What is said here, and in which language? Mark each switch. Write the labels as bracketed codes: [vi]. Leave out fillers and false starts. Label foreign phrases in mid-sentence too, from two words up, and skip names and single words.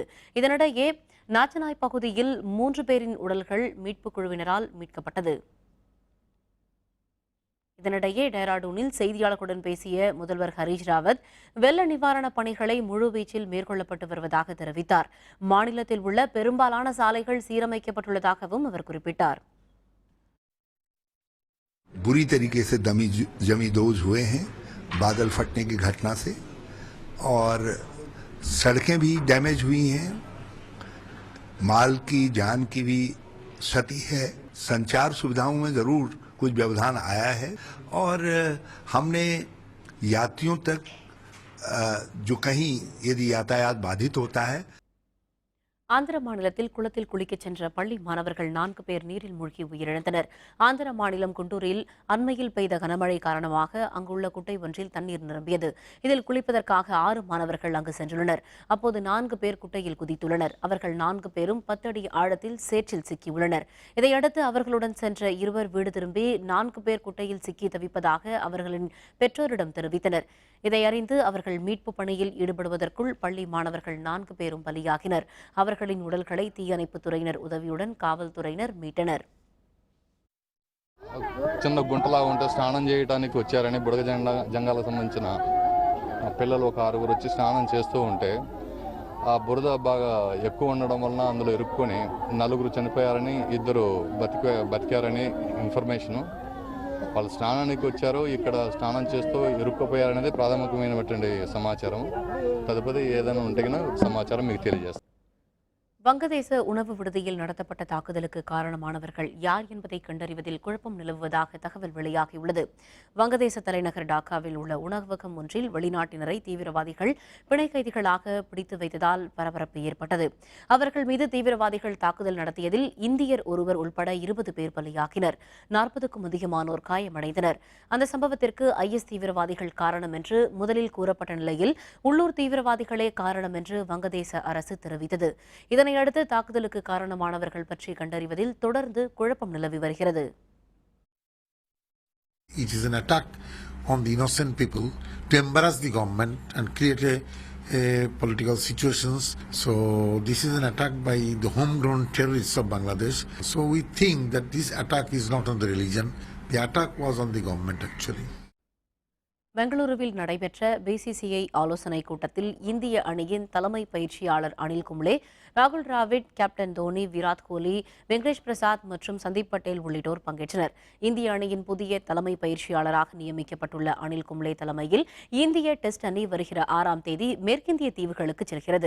[ta] இதனிடையே நாச்சனாய் பகுதியில் 3 பேரின் உடல்கள் மீட்புக் குழுவினரால் மீட்கப்பட்டது. இதனிடையே டேராடூனில் செய்தியாளர்களுடன் பேசிய முதல்வர் ஹரீஷ் ராவத் வெள்ள நிவாரணப் பணிகளை முழுவீச்சில் மேற்கொள்ளப்பட்டு வருவதாக தெரிவித்தார். மாநிலத்தில் உள்ள பெரும்பாலான சாலைகள் சீரமைக்கப்பட்டுள்ளதாகவும் அவர் குறிப்பிட்டார். [hi] बुरी तरीके से जमींदोज हुए हैं बादल फटने की घटना से, और सड़कें भी डैमेज हुई हैं, माल की जान की भी क्षति है। संचार सुविधाओं में ज़रूर कुछ व्यवधान आया है, और हमने यात्रियों तक जो कहीं यदि यातायात बाधित होता है। [ta] ஆந்திர மாநிலத்தில் குளத்தில் குளிக்கச் சென்ற பள்ளி மாணவர்கள் 4 பேர் நீரில் மூழ்கி உயிரிழந்தனர். ஆந்திர மாநிலம் குண்டூரில் அண்மையில் பெய்த கனமழை காரணமாக அங்குள்ள குட்டை ஒன்றில் தண்ணீர் நிரம்பியது. இதில் குளிப்பதற்காக 6 மாணவர்கள் அங்கு சென்றுள்ளனர். அப்போது 4 பேர் குட்டையில் குதித்துள்ளனர். அவர்கள் 4 பேரும் 10 அடி ஆழத்தில் சேற்றில் சிக்கியுள்ளனர். இதையடுத்து அவர்களுடன் சென்ற இருவர் வீடு திரும்பி 4 பேர் குட்டையில் சிக்கி தவிப்பதாக அவர்களின் பெற்றோரிடம் தெரிவித்தனர். இதையறிந்து அவர்கள் மீட்பு பணியில் ஈடுபடுவதற்குள் பள்ளி மாணவர்கள் 4 பேரும் பலியாகினர். அவர்களின் உடல்களை தீயணைப்புத் துறையினர் உதவியுடன் காவல்துறையினர் மீட்டனர். [te] చిన్న గుంటలా ఉంటే స్నానం చేయడానికి వచ్చారని బుడగ జంగాలకు సంబంధించిన పిల్లలు ఒక 6గురు వచ్చి స్నానం చేస్తూ ఉంటే ఆ బురద బాగా ఎక్కువ ఉండడం వలన అందులో ఇరుక్కొని 4 చనిపోయారని 2 బతికారని ఇన్ఫర్మేషను. వాళ్ళు స్నానానికి వచ్చారు, ఇక్కడ స్నానం చేస్తూ ఇరుక్కుపోయారనేది ప్రాథమికమైనటువంటి సమాచారం. తదుపరి ఏదైనా ఉంటే సమాచారం మీకు తెలియజేస్తాం. [ta] வங்கதேச உணவு விடுதியில் நடத்தப்பட்ட தாக்குதலுக்கு காரணமானவர்கள் யார் என்பதை கண்டறிவதில் குழப்பம் நிலவுவதாக தகவல் வெளியாகியுள்ளது. வங்கதேச தலைநகர் டாக்காவில் உள்ள உணவகம் ஒன்றில் வெளிநாட்டினரை தீவிரவாதிகள் பிணை கைதிகளாக பிடித்து வைத்ததால் பரபரப்பு ஏற்பட்டது. அவர்கள் மீது தீவிரவாதிகள் தாக்குதல் நடத்தியதில் இந்தியர் ஒருவர் உள்பட 20 பேர் பலியாகினர். 40க்கும் அதிகமானோர் காயமடைந்தனர். அந்த சம்பவத்திற்கு IS தீவிரவாதிகள் காரணம் என்று முதலில் கூறப்பட்ட நிலையில் உள்ளூர் தீவிரவாதிகளே காரணம் என்று வங்கதேச அரசு தெரிவித்தது. இதனையடுத்து தாக்குதலுக்கு காரணமானவர்கள் பற்றி கண்டறிவதில் தொடர்ந்து குழப்பம் நிலவி வருகிறது. [en] It is an attack on the innocent people to embarrass the government and create a political situations. So this is an attack by the homegrown terrorists of Bangladesh. So we think that this attack is not on the religion. The attack was on the government actually. [ta] பெங்களூருவில் நடைபெற்ற பிசிசிஐ ஆலோசனைக் கூட்டத்தில் இந்திய அணியின் தலைமை பயிற்சியாளர் அனில் கும்ளே, ராகுல் டிராவிட், கேப்டன் தோனி, விராட் கோலி, வெங்கடேஷ் பிரசாத் மற்றும் சந்தீப் பட்டேல் உள்ளிட்டோர் பங்கேற்றனர். இந்திய அணியின் புதிய தலைமை பயிற்சியாளராக நியமிக்கப்பட்டுள்ள அனில் கும்ளே தலைமையில் இந்திய டெஸ்ட் அணி வருகிற 6ஆம் தேதி மேற்கிந்திய தீவுகளுக்கு செல்கிறது.